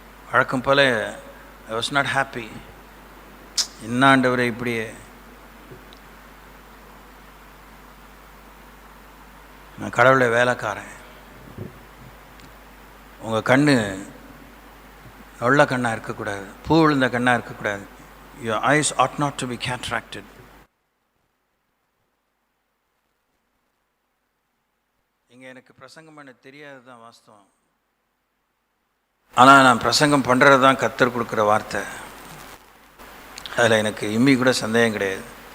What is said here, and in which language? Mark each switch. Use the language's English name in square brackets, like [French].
[Tamil] வழக்கம் போல [English] I was not happy. [Tamil] என்ன ஆண்டவரே இப்படியே, நான் கடவுளை வேலைக்காரன். உங்கள் கண்ணு நல்ல கண்ணாக இருக்கக்கூடாது, பூ விழுந்த கண்ணாக இருக்கக்கூடாது. [English] Your eyes ought not to be cataracted. [Tamil] இங்கே எனக்கு பிரசங்கம் பண்ண தெரியாது தான் வாஸ்தவம். ஆனால் நான் பிரசங்கம் பண்ணுறது தான் கர்த்தர் கொடுக்குற வார்த்தை. அதில் எனக்கு இம்மி கூட சந்தேகம் கிடையாது.